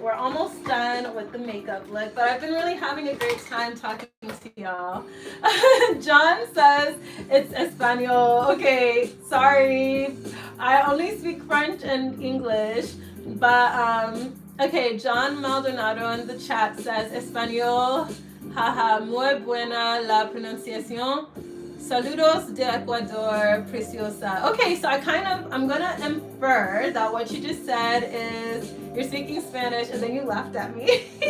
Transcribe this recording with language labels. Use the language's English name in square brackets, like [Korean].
[English] We're almost done with the makeup look, but I've been really having a great time talking to y'all. John says it's Espanol. Okay, sorry. I only speak French and English, but okay, John Maldonado in the chat says Espanol. [Spanish] Haha, muy buena la pronunciación. Saludos de Ecuador, preciosa. [English] Okay, so I'm gonna infer that what you just said is you're speaking Spanish and then you laughed at me.